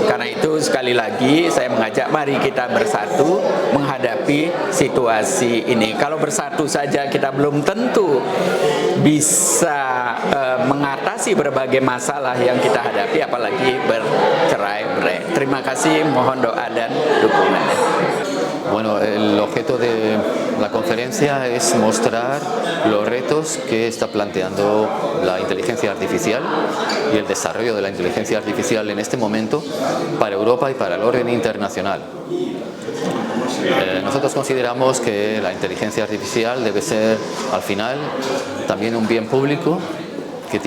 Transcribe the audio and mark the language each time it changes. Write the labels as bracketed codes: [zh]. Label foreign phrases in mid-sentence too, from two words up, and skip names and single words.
[id] Karena itu sekali lagi saya mengajak mari kita bersatu menghadapi situasi ini. Kalau bersatu saja kita belum tentu bisa mengatasi berbagai masalah yang kita hadapi, apalagi bercerai-berai. Terima kasih, mohon doa dan dukungannya. [es] Bueno, el objeto de la conferencia es mostrar los retos que está planteando la inteligencia artificial y el desarrollo de la inteligencia artificial en este momento para Europa y para el orden internacional. Nosotros consideramos que la inteligencia artificial debe ser, al final, también un bien público que tiene